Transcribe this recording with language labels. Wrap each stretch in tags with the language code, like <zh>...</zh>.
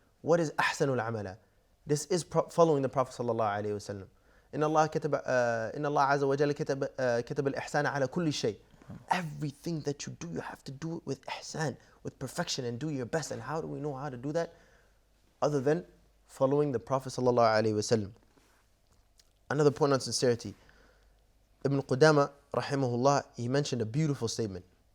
<en>What is</en> <ar>أحسن العمل?</ar> <en>This is following the Prophet sallallahu alaihi wasallam.</en> <ar>إن الله عز وجل كتب الإحسان على كل شيء.</ar> <en>Everything that you do, you have to do it with ihsan, with perfection, and do your best. And how do we know how to do that? Other than following the Prophet sallallahu alaihi wasallam. Another point on sincerity. Ibn Qudama, rahimahullah, he mentioned a beautiful statement.</en>